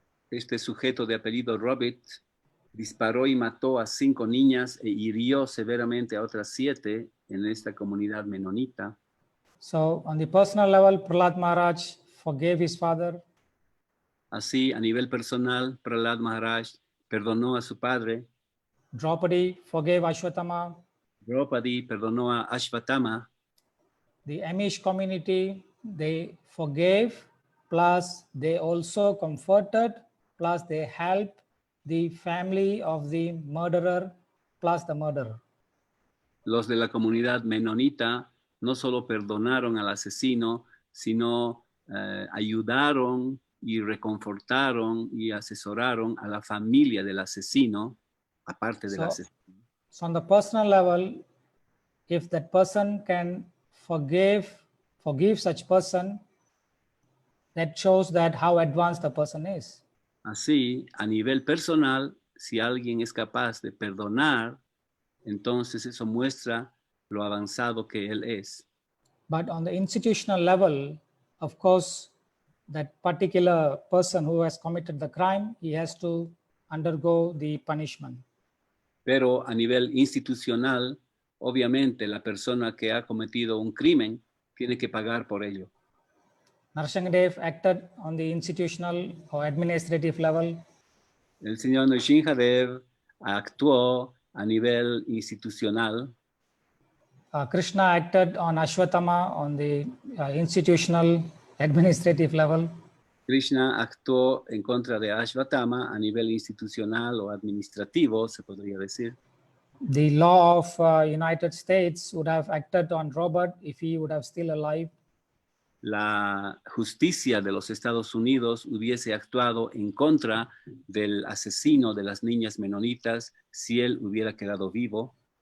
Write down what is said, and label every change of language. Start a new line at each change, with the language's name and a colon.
Spanish: Este sujeto de apellido Robert disparó y mató a 5 niñas e hirió severamente a otras 7 en esta comunidad menonita.
English: So on the personal level, Prahlad Maharaj forgave his father.
Spanish: Así, a nivel personal, Prahlad Maharaj perdonó a su padre.
English: Draupadi forgave Ashwatthama.
Spanish: Draupadi perdonó a Ashwatthama.
English: The Amish community, they forgave plus they also comforted, plus they helped the family of the murderer, plus the murderer.
Spanish: Los de la comunidad menonita no solo perdonaron al asesino, sino ayudaron y reconfortaron y asesoraron a la familia del asesino, aparte del asesino.
English: So on the personal level, if that person can forgive such person, that shows that how advanced the person is.
Spanish: Así, a nivel personal, si alguien es capaz de perdonar, entonces eso muestra lo avanzado que él es.
English: But on the institutional level, of course, that particular person who has committed the crime, he has to undergo the punishment.
Spanish: Pero a nivel institucional, obviamente la persona que ha cometido un crimen tiene que pagar por ello.
English: Narsinghadev acted on the institutional or administrative level.
Spanish: El señor Narsinghadev actuó a nivel institucional.
English: Krishna acted on Ashwatthama on the institutional administrative level.
Spanish: Krishna actuó en contra de Ashwatthama a nivel institucional o administrativo, se podría decir.
English: The law of United States would have acted on Robert if he would have still alive.
Spanish: La justicia de los Estados Unidos hubiese actuado en contra del asesino de las niñas menonitas si él hubiera quedado vivo.